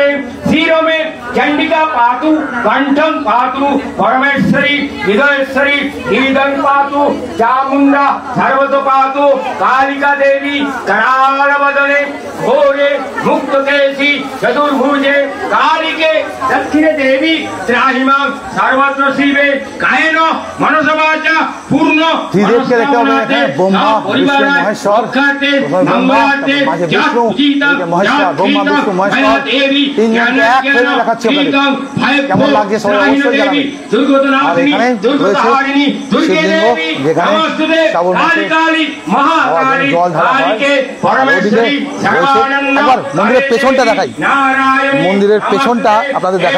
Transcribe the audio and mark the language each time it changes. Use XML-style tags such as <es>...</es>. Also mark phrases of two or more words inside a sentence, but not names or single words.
<sa>शिरो में चंडिका पातु कंठं पातु परमेश्वरी हृदयेश्वरी हृदय पातु चामुंडा सर्वतो पातु। कालिका देवी कराल वदने घोरे मुक्त केशी चतुर्भुजे कालिके दक्षिणे देवी त्राहिमा सर्वत्र शिवे कायेन मनसवाचा पूर्ण</sa> <bn>त्रिदेवকে দেখতে হবে এখানে। ব্রহ্মা বিষ্ণু মহেশ্বর, मंगलाते विष्णु महेश्वर, ब्रह्मा विष्णु महेश्वर তিনজনকে এক হয়ে দেখাচ্ছি আপনাদের। কেমন লাগছে সবাই অবশ্যই জানাবেন। আর এখানে রয়েছে শিবলিঙ্গ, যেখানে শ্রাবণ মাসে জল ঢালা হয়। ওদিকে রয়েছে, একবার মন্দিরের পেছনটা দেখাই, মন্দিরের পেছনটা আপনাদের দেখাই।</bn>